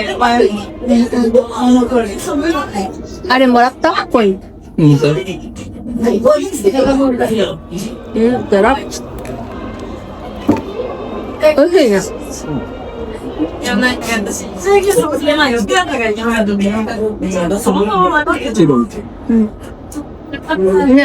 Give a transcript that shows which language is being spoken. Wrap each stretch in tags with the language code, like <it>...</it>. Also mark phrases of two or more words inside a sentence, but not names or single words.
<ja>Are, もらったコイン。</ja> <tl>Sarap. Okay nga.</tl> <ja>ね。</ja>